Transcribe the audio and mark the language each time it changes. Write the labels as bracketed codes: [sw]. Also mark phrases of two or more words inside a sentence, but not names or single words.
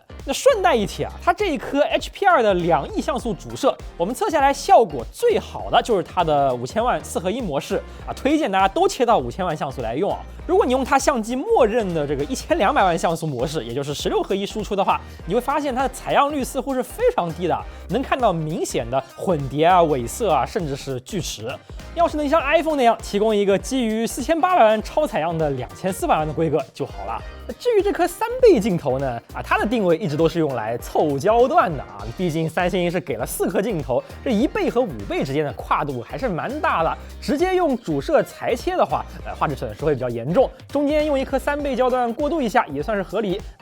[zh] 那順帶一提啊，它這一顆 HP2 的2億像素主攝，我們測下來效果最好的就是它的5000萬4合1模式啊，推薦大家都切到5000萬像素來用啊。如果你用它相機默認的這個1200萬像素模式，也就是16合1輸出的話，你會發現它的採樣率似乎是非常低的，能看到明顯的混疊啊、偽色啊，甚至是鋸齒。要是能像 iPhone 那樣提供一個基於4800萬超採樣的2400萬的規格就好了。至於這顆3倍鏡頭呢，它的定位一直都是用來湊焦段的啊，畢竟三星是給了4顆鏡頭，這1倍和5倍之間的跨度還是蠻大的。直接用主攝裁切的話，畫質損失會比較嚴重，中間用一顆3倍焦段過渡一下也算是合理啊。